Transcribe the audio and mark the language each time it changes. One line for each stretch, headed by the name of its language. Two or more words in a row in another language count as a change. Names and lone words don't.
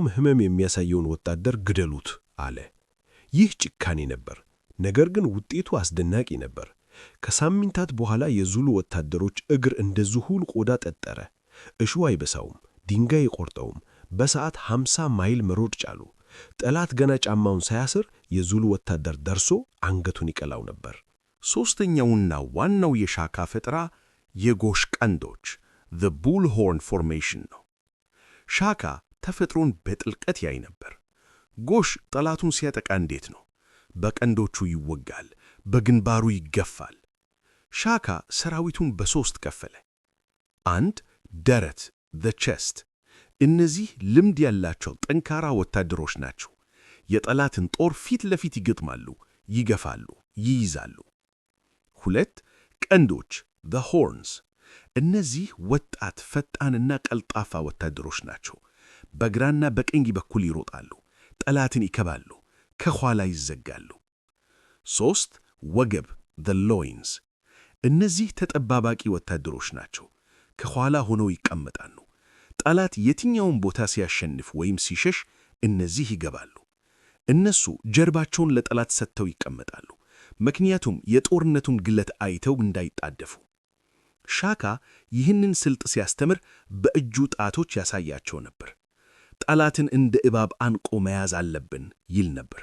Amharic: ሕመም የሚያሳየውን ወታደር ግደሉት አለ። ይህ ጭካኔ ነበር፣ ነገር ግን ውጤቱ አስደናቂ ነበር። ከሳምንታት በኋላ የዙሉ ወታደሮች እግር እንደ ዝሆን ቆዳ ጠጠረ። እሾህ አይበሳውም፣ ድንጋይ አይቆርጠውም። በሰዓት 50 ማይል መሮጥ ቻሉ። ጠላት ገና ጫማውን ሳያስር የዙሉ ወታደር ደርሶ አንገቱን ይቀላው ነበር። ሦስተኛውና ዋናው የሻካ ፈጠራ የጎሽ ቀንዶች
English: the bullhorn formation
Amharic: ነው። ሻካ ተፈጥሮን በጥልቀት ያይ ነበር። ጎሽ ጠላቱን ሲያጠቃ እንዴት ነው? በቀንዶቹ ይወጋል፣ በግንባሩ ይገፋል። ሻካ ሰራዊቱን በሦስት ከፈለ። አንድ ደረት
English: the chest።
Amharic: እነዚህ ልምድ ያላቸው ጠንካራ ወታደሮች ናቸው። የጠላትን ጦር ፊት ለፊት ይገጥማሉ፣ ይገፋሉ፣ ይይዛሉ። ሁለት ቀንዶች
English: the horns።
Amharic: እነዚህ ወጣት ፈጣንና ቀልጣፋ ወታደሮች ናቸው። በግራና በቀኝ በኩል ይሮጣሉ፣ ጠላትን ይከባሉ፣ ከኋላ ይዘጋሉ። ሦስት ወገብ
English: the loins።
Amharic: እነዚህ ተጠባባቂ ወታደሮች ናቸው። ከኋላ ሆነው ይቀመጣሉ። ጠላት የትኛውን ቦታ ሲያሸንፍ ወይም ሲሸሽ እነዚህ ይገባሉ። እነሱ ጀርባቸውን ለጠላት ሰጥተው ይቀመጣሉ፣ ምክንያቱም የጦርነቱን ግለት አይተው እንዳይጣደፉ። ሻካ ይህንን ስልት ሲያስተምር በእጁ ጣቶች ያሳያቸው ነበር። ጠላትን እንደ እባብ አንቆ መያዝ አለብን ይል ነበር።